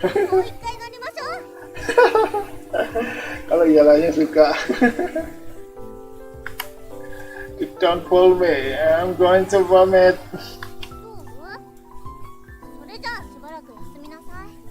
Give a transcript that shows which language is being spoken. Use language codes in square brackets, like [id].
[ja] もう一回乗りましょう。 [id] Kalau Yalanya suka. [en] Don't pull me, I'm going to vomit. [ja] それじゃあしばらく休みなさい。